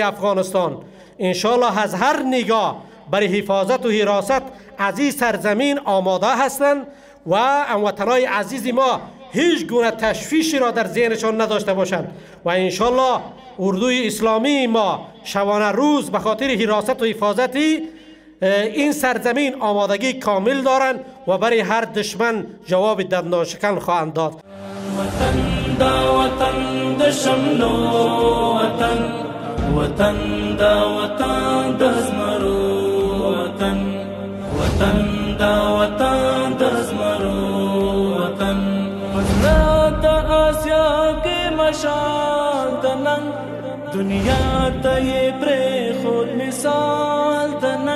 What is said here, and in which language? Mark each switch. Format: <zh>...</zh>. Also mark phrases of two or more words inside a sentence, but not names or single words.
<fa>افغانستان انشالله از هر نگاه برای حفاظت و حراست از این سرزمین آماده هستند و هموطنان عزیز ما هیچ گونه تشویشی را در ذهنشان نداشته باشند و انشالله اردوی اسلامی ما شبانه روز به خاطر حراست و حفاظت این سرزمین آمادگی کامل دارند و برای هر دشمن جواب دندانشکن خواهند داد.</fa> <ps>وطن دا وطن د شملو وطن، وطن دا وطن د زمرو وطن، وطن دا وطن د زمرو وطن. پزړه د آسیا کې مشال د نن دنیا ته یې پرېښود مثال د نن.</ps>